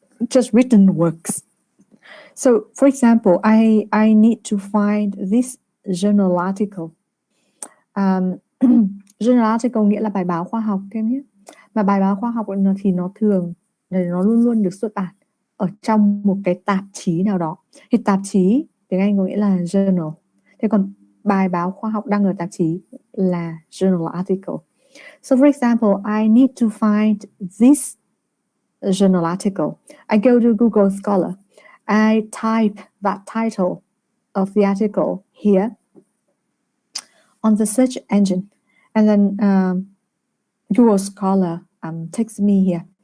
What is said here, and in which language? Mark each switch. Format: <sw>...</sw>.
<en>Just written works. So, for example, I need to find this journal article.</en> <vi>Journal article nghĩa là bài báo khoa học thêm nhé. Mà bài báo khoa học thì nó thường nó luôn luôn được xuất bản ở trong một cái tạp chí nào đó. Thì tạp chí tiếng Anh có nghĩa là journal. Thế còn bài báo khoa học đăng ở tạp chí là journal article.</vi> <en>So for example, I need to find this journal article. I go to Google Scholar. I type that title of the article here on the search engine. And then Google Scholar takes me here.</en>